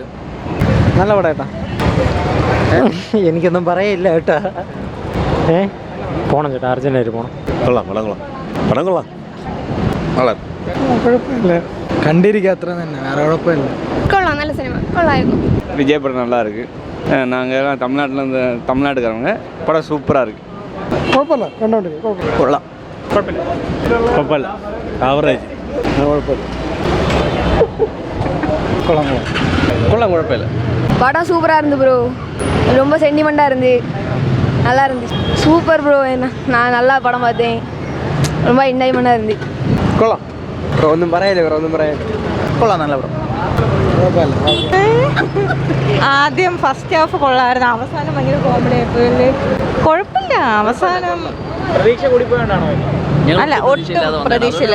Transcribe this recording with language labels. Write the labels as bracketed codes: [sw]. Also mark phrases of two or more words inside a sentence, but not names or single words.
[ml] നല്ല പടം ഏട്ടാ. എനിക്കൊന്നും പറയില്ല കേട്ടോ. പോണം ചേട്ടാ, അർജന്റായിട്ട് പോണം. കൊള്ളാം, പടം കൊള്ളാം, പടം കൊള്ളാം. കുഴപ്പമില്ല, കണ്ടിരിക്കുക അത്ര തന്നെ, വേറെ കുഴപ്പമില്ല. കൊള്ളാം, നല്ല സിനിമ, കൊള്ളായിരുന്നു. [ta] விஜய் படம் நல்லா இருக்கு. நாங்கள் தமிழ்நாட்டிலேருந்து தமிழ்நாட்டுக்காரங்க. படம் சூப்பராக இருக்கு. [ml] കുഴപ്പമില്ല, കണ്ടോണ്ടിരിക്കും. കൊള്ളാം. കുഴപ്പം ആവറേജ്. കൊള്ളാം, കുഴപ്പമില്ല. [ta] படம் சூப்பராக இருந்து ப்ரோ, ரொம்ப சென்டிமெண்ட்டாக இருந்து நல்லா இருந்துச்சு. சூப்பர் ப்ரோ, என்ன நான் நல்லா படம் பார்த்தேன், ரொம்ப என்ஜாய்மெண்ட்டாக இருந்து. [ml] കൊള്ളാം. ഒന്നും പറയാനില്ല, ഒന്നും പറയാനില്ല. കൊള്ളാം, നല്ല പടം. ആദ്യം ഫസ്റ്റ് ഹാഫ് കൊള്ളായിരുന്നു, അവസാനം ഭയങ്കര കോമഡി ആയിപ്പോയില്ലേ. കുഴപ്പമില്ല, അവസാനം പ്രതീക്ഷ കൂടി പോയാണോ? അല്ല, ഒട്ടും പ്രതീക്ഷയില്ല.